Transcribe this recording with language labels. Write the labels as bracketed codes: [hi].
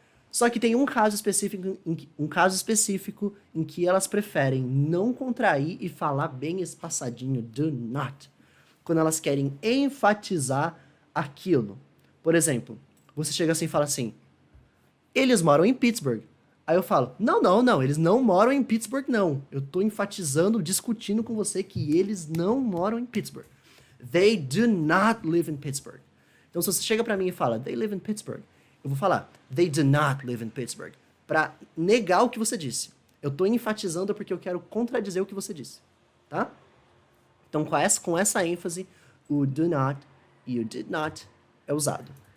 [pt] Só que tem um caso específico em que elas preferem não contrair e falar bem espaçadinho do not, quando elas querem enfatizar aquilo. Por exemplo, você chega assim e fala assim, eles moram em Pittsburgh. Aí eu falo, não, eles não moram em Pittsburgh, não. Eu tô enfatizando, discutindo com você que eles não moram em Pittsburgh. [en] They do not live in Pittsburgh. [pt] Então, se você chega pra mim e fala, [en] they live in Pittsburgh, [pt] eu vou falar, [en] they do not live in Pittsburgh, [pt] pra negar o que você disse. Eu tô enfatizando porque eu quero contradizer o que você disse, tá? Então, com essa ênfase, o do not e o did not é usado.